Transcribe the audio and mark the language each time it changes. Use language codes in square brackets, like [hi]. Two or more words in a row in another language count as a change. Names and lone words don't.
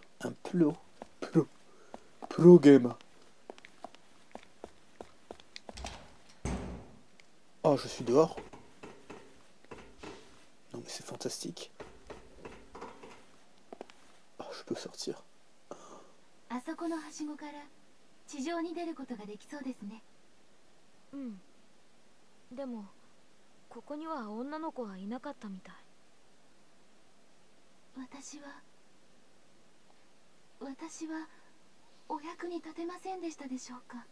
[fr] Un [en] pro game. [fr] Oh, je suis dehors. Non mais c'est fantastique. Oh, je peux sortir. [ja] あそこのはしごから地上に出ることができそうですね。うん。でもここには女の子はいなかったみたい。私はお役に立てませんでしたでしょうか。